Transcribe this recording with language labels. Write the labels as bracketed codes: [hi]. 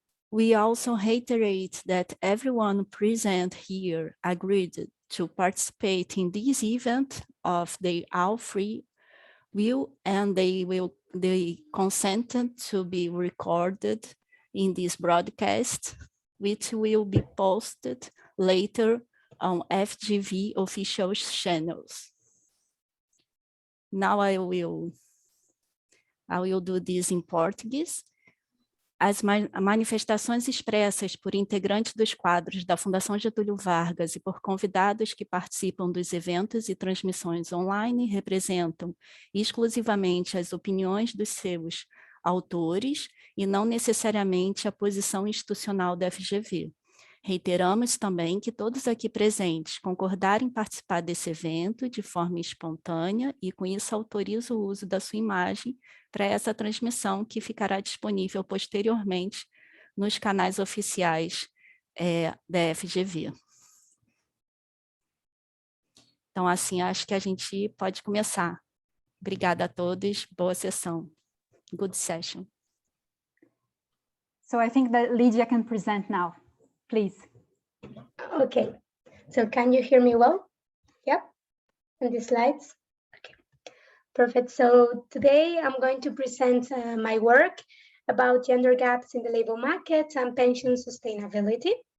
[en] We also reiterate that everyone present here agreed to participate in this event of their all free will, and they consented to be recorded in this broadcast, which will be posted later on FGV official channels. Now I will do this in Portuguese. [pt] As manifestações expressas por integrantes dos quadros da Fundação Getúlio Vargas e por convidados que participam dos eventos e transmissões online representam exclusivamente as opiniões dos seus autores e não necessariamente a posição institucional da FGV. Reiteramos também que todos aqui presentes concordarem em participar desse evento de forma espontânea e com isso autorizo o uso da sua imagem para essa transmissão que ficará disponível posteriormente nos canais oficiais da FGV. Então, assim, acho que a gente pode começar. Obrigada a todos, boa sessão. [en] Good session. So I think that Lidia can present now. Please. Okay, so can you hear me well? Yep, and the slides? Okay, perfect. So today I'm going to present my work about gender gaps in the labor market and pension sustainability.